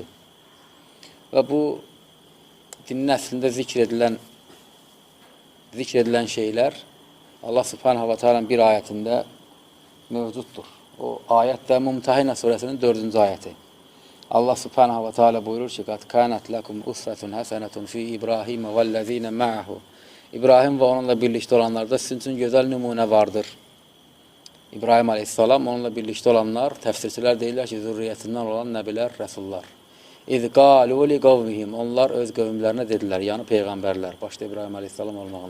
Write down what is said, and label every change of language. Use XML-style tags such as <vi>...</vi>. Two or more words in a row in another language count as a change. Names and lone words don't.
<az>Və bu dinin əslində zikr edilən şeylər</az> <ar>الله سبحانه وتعالى'nın</ar> <az>bir ayətində mövcuddur. O ayət də Mumtəhina surəsinin 4-cü ayəti.</az> <ar>الله سبحانه وتعالى</ar> <az>buyurur ki,</az> <ar>"قد كانت لكم أسوة حسنة في إبراهيم والذين معه."</ar> <az>İbrahim və onunla birlikdə olanlarda sizin üçün gözəl nümunə vardır. İbrahim aleyhissalam, onunla birlikdə olanlar, təfsirçilər deyirlər ki, zürriyyətindən olan nəbilər, rəsullar.</az> <ar>إذ قالوا لقومهم,</ar> <az>onlar öz qövmlərinə dedilər, yəni peyğəmbərlər, başda İbrahim aleyhissalam olmağına.</az>